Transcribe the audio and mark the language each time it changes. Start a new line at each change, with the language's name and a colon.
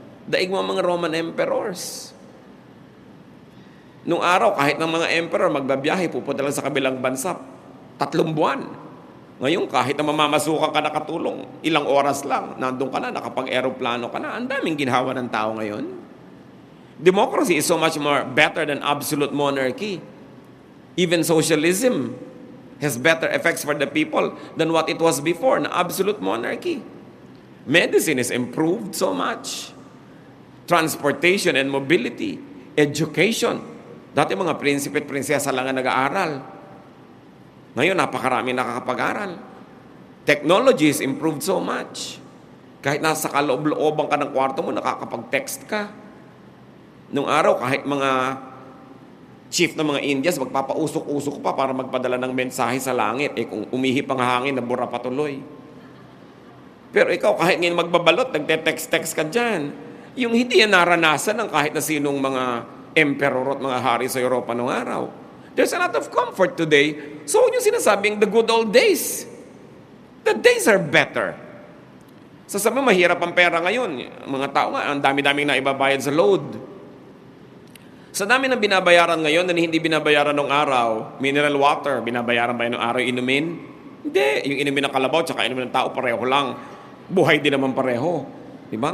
Filipino: Daig mo ang mga Roman emperors. Nung araw, kahit ng mga emperor magbabiyahe, pupunta lang sa kabilang bansa, 3 buwan. Ngayon, kahit na mamamasukan ka nakatulong, ilang oras lang, nandun ka na, nakapag-aeroplano ka na. Ang daming ginhawa ng tao ngayon.
English: Democracy is so much more better than absolute monarchy. Even socialism has better effects for the people than what it was before, na absolute monarchy. Medicine is improved so much. Transportation and mobility, education.
Filipino: Dati mga prinsipe at prinsesa lang ang nag-aaral. Ngayon, napakarami nakakapag-aral.
English: Technology is improved so much.
Filipino: Kahit nasa kaloob-looban ka ng kwarto mo, nakakapag-text ka. Nung araw, kahit mga chief ng mga Indias, magpapausok-usok pa para magpadala ng mensahe sa langit. Kung umihip ang hangin, nabura patuloy. Pero ikaw, kahit ngayon magbabalot, nagte-text-text ka dyan. Yung hindi yan naranasan ng kahit na sinong mga emperor at mga hari sa Europa noong araw.
English: There's a lot of comfort today. So,
Filipino: yung sinasabing
English: the good old days. The days are better.
Filipino: Sasabi mahirap ang pera ngayon. Mga tao nga, ang dami-daming na ibabayad sa load. Sa dami ng binabayaran ngayon na hindi binabayaran nung araw, mineral water, binabayaran ba yun nung araw inumin? Hindi. Yung inumin ng kalabaw tsaka inumin ng tao, pareho lang. Buhay din naman pareho. Diba?